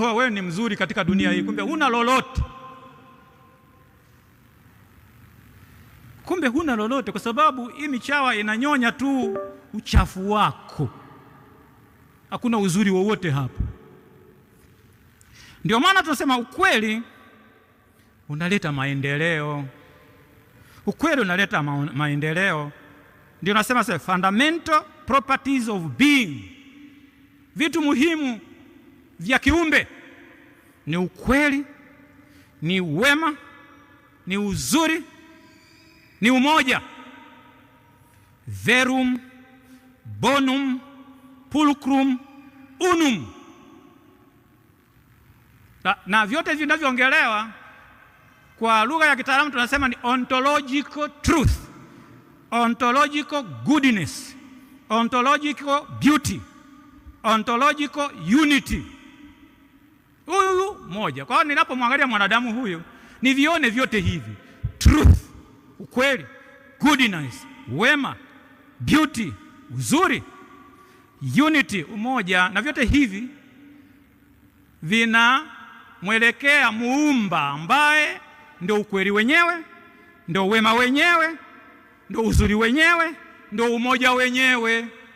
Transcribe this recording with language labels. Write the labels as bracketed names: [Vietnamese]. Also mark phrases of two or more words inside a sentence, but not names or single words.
[Swahili] Wewe ni mzuri katika dunia hii, kumbe huna lolote. Kumbe huna lolote kwa sababu hii michawa inanyonya tu uchafu wako. Hakuna uzuri wowote hapo. Ndio maana tunasema ukweli unaleta maendeleo. Ukweli unaleta maendeleo. Ndio nasema [English] fundamental properties of being. [Swahili] Vitu muhimu vya kiumbe ni ukweli, ni wema, ni uzuri, ni umoja. [Latin] Verum bonum pulcrum unum. [Swahili] Na vyote vinavyoongelewa kwa lugha ya kitaalamu tunasema ni [English] ontological truth, ontological goodness, ontological beauty, ontological unity. [Swahili] Huyu moja. Kwa hiyo ninapomwangalia mwanadamu huyu nivione vyote hivi: truth, ukweli, goodness, wema, beauty, uzuri, unity, umoja. Na vyote hivi vina mwelekea muumba ambaye ndio ukweli wenyewe, ndio wema wenyewe, ndio uzuri wenyewe, ndio umoja wenyewe.